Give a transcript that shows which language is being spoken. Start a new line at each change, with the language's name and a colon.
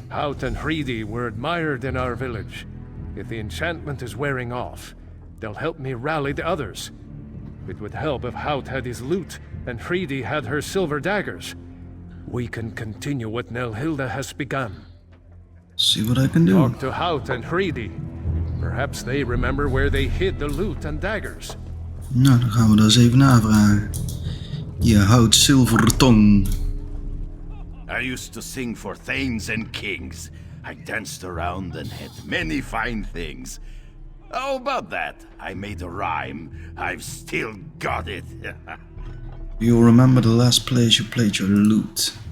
English: Hout and Hreidi were admired in our village. If the enchantment is wearing off, they'll help me rally the others. It would help if Hout had his lute and Hreidi had her silver daggers. We can continue what Nelhilda has begun. See what I can do. Talk to Hout and Hreidi. Perhaps they remember where they hid the lute and daggers.
Dutch: Nou, dan gaan we dat eens even navragen. Je houdt zilveren tong.
English: I used to sing for thanes and kings. I danced around and had many fine things. How about that? I made a rhyme. I've still got it. You'll remember the last place you played your lute.